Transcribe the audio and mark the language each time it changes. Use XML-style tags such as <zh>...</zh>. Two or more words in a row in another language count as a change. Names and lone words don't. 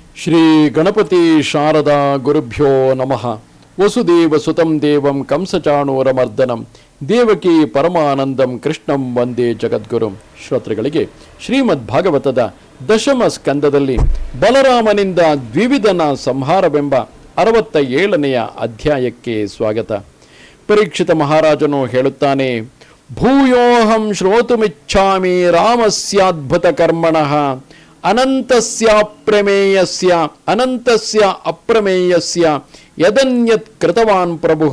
<sa>ಶ್ರೀ ಗಣಪತಿ ಶಾರದಾ ಗುರುಭ್ಯೋ ನಮಃ. ವಸುದೇವ ಸುತಂ ದೇವಂ ಕಂಸಚಾಣೂರಮರ್ದನಂ ದೇವಕಿ ಪರಮಾನಂದಂ ಕೃಷ್ಣಂ ವಂದೇ ಜಗದ್ಗುರುಂ.</sa> <kn>ಶ್ರೋತೃಗಳಿಗೆ ಶ್ರೀಮದ್ ಭಾಗವತದ ದಶಮ ಸ್ಕಂದದಲ್ಲಿ ಬಲರಾಮನಿಂದ ದ್ವಿವಿಧನ ಸಂಹಾರವೆಂಬ 67ನೆಯ ಅಧ್ಯಾಯಕ್ಕೆ ಸ್ವಾಗತ. ಪರೀಕ್ಷಿತ ಮಹಾರಾಜನು ಹೇಳುತ್ತಾನೆ,</kn> <sa>ಭೂಯೋಹಂ ಶ್ರೋತುಮಿಚ್ಛಾಮಿ ರಾಮಸ್ಯಾದ್ಭುತ ಕರ್ಮಣಃ ಅನಂತಸ್ಯ ಅಪ್ರಮೇಯಸ್ಯ ಯದನ್ಯತ್ ಕೃತವಾನ್ ಪ್ರಭು.</sa>